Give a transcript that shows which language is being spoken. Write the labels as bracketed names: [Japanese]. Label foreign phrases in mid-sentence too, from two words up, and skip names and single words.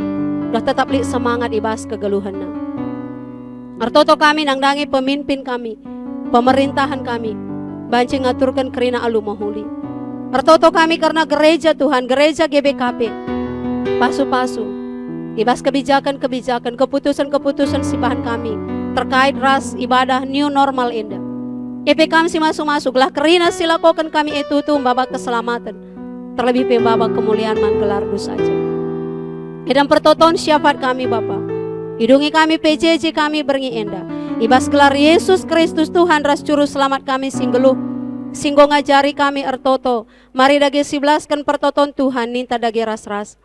[Batak Karo] Dah tetap li semangat ibas kegeluhanna. Artoto kami nangdangi pemimpin kami, pemerintahan kami, banci ngaturkan kerina alu mohuli. Artoto kami karena gereja Tuhan, gereja GBKP, pasu-pasu, ibas kebijakan-kebijakan, keputusan-keputusan sipahan kami, terkait ras ibadah [English] new normal [Batak Karo] enda. EP kami si masuk-masuk, lah kerina silakokan kami itu babak keselamatan, terlebih babak kemuliaan man gelardu saja. Edam pertoton syafaat kami Bapa, hidungi kami PJJ kami berngi enda, ibas gelar Yesus Kristus Tuhan ras juru selamat kami singgeluh, singgo ngajari kami ertoto, mari dage siblaskan pertoton Tuhan ninta dage ras-ras.